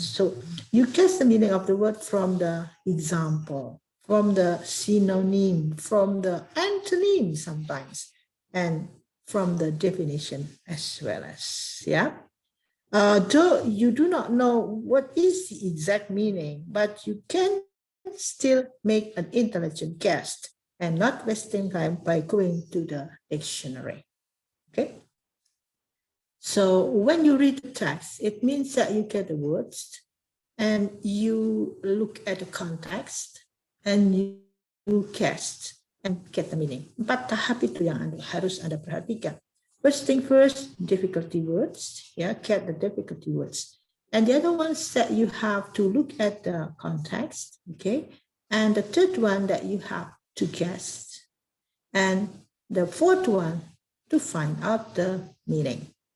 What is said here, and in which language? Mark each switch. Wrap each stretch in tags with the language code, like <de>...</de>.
<en>So you guess the meaning of the word from the example, from the synonym, from the antonym sometimes, and from the definition as well as, though you do not know what is the exact meaning, but you can still make an intelligent guess and not wasting time by going to the dictionary. Okay. So when you read the text, it means that you get the words and you look at the context and you guess and get the meaning.</en> <id>4 tahap itu yang harus Anda perhatikan.</id> <en>First thing first, difficulty words, get the difficulty words. And the other ones that you have to look at the context, okay? And the third one that you have to guess. And the fourth one, to find out the meaning.</en>